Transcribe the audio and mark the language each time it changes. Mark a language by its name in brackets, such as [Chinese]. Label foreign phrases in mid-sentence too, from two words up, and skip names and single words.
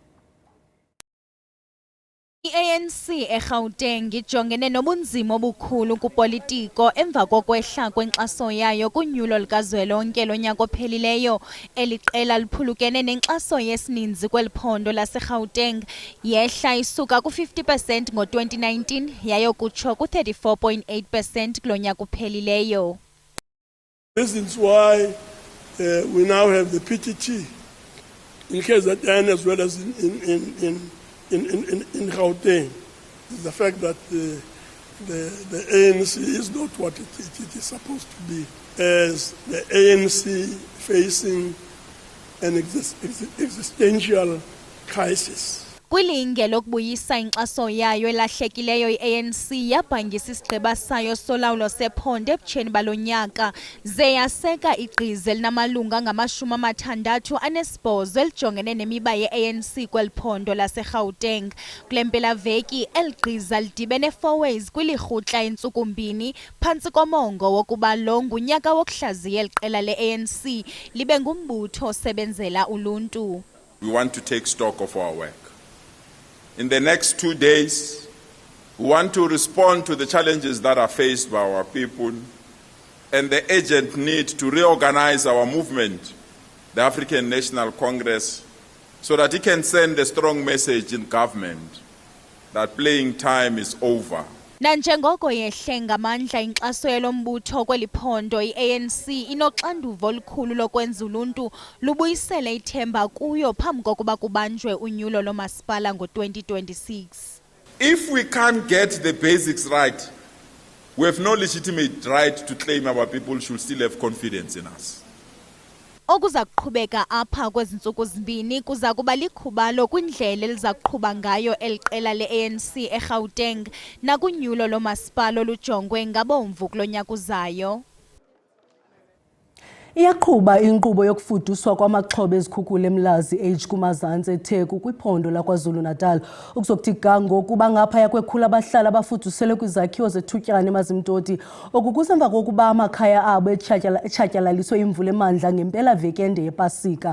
[Xhosa] I-ANC eGauteng ijongene nobunzima obukhulu kupolitiko emva kokwehla kwenkxaso yayo kunyulo lukazwelonke lonyaka ophelileyo. Eli qela liphulukene nenkxaso yesininzi kweli phondo laseGauteng yehla isuka ku-50% ngo-2019 yayokutsho ku-34.8% kulo nyaka uphelileyo. [English] This is why we now have the PTT in KZN as well as in Gauteng. The fact that the ANC is not what it is supposed to be, as the ANC facing an existential crisis. [Xhosa] Kwilinge lokubuyisa inkxaso yayo elahlekileyo i-ANC yabhangisa isigqiba sayo solawulo sephondo ebutsheni balo nyaka ze yaseka igqiza elinamalunga angama-68 elijongene nemiba ye-ANC kweli phondo laseGauteng. Kule mpelaveki eli gqiza lidibene Fourways kwilirhutla intsuku mbini phantsi komongo wokuba lo ngunyaka wokuhlaziya eli qela le-ANC libe ngumbutho osebenzela uluntu. [English] We want to take stock of our work. In the next 2 days, we want to respond to the challenges that are faced by our people and the urgent need to reorganize our movement, the African National Congress, so that it can send a strong message in government that playing time is over. [Xhosa] Nanjengoko yehle ngamandla inkxaso yelombutho kweli phondo, i-ANC inoxanduva olukhulu lokwenza uluntu lubuyisele ithemba kuyo phambi kokuba kubanjwe unyulo lomasipala ngo-2026. [English] If we can't get the basics right, we have no legitimate right to claim our people should still have confidence in us. [Xhosa] Okuza kuqhubeka apha kwezi ntsuku zimbini kuza kuba likhubalo kwindlela eliza kuqhuba ngayo eli qela le-ANC eGauteng nakunyulo lomasipala olujongwe ngabomvu kulo nyaka uzayo. Iyaqhuba inkqubo yokufuduswa kwamaxhoba ezikhukhula eMlazi Age kumazantsi eTheku kwiphondo laKwaZulu-Natal ukuzokuthi ga ngokuba ngaphaya kwekhulu abahlali abafuduselwe kwizakhiwo zethutyana eMazimtoti okukusemva kokuba amakhaya abo etshatyalaliswe imvula emandla ngempelaveki ende yePasika.